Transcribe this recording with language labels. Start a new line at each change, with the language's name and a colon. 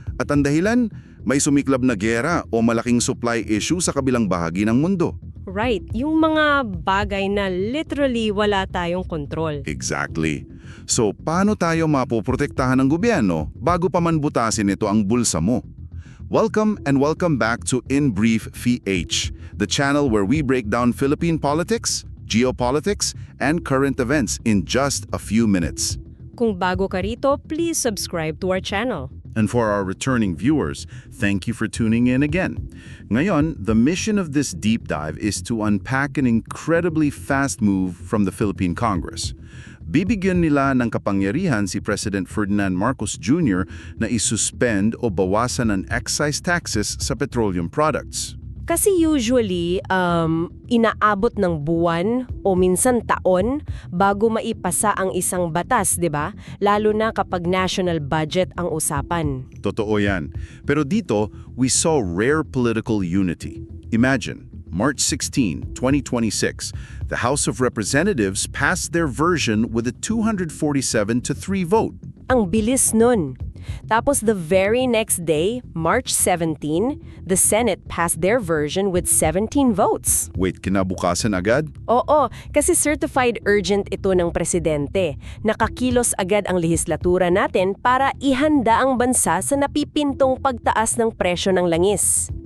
Filipino: At ang dahilan, may sumiklab na giyera o malaking supply issue sa kabilang bahagi ng mundo. Right, yung mga bagay na literally wala tayong kontrol.
English: Exactly.
Filipino: So, paano tayo mapoprotektahan ng gobyerno bago pa man butasin ito ang bulsa mo?
English: Welcome and welcome back to In Brief PH, the channel where we break down Philippine politics, geopolitics, and current events in just a few minutes.
Filipino: Kung bago ka rito,
English: please subscribe to our channel. And for our returning viewers, thank you for tuning in again. Ngayon, the mission of this deep dive is to unpack an incredibly fast move from the Philippine Congress.
Filipino: Bibigyan nila ng kapangyarihan si President Ferdinand Marcos Jr. na isuspend o bawasan ang excise taxes sa petroleum products. Kasi usually, inaabot ng buwan o minsan taon bago maipasa ang isang batas, di ba? Lalo na kapag national budget ang usapan. Totoo yan. Pero dito,
English: we saw rare political unity. Imagine, March 16, 2026, the House of Representatives passed their version with a 247-3 vote.
Filipino: Ang bilis nun.
English: Tapos the very next day, March 17, the Senate passed their version with 17 votes.
Filipino: Wait, kinabukasan agad? Oo, kasi certified urgent ito ng presidente. Nakakilos agad ang lehislatura natin para ihanda ang bansa sa napipintong pagtaas ng presyo ng langis.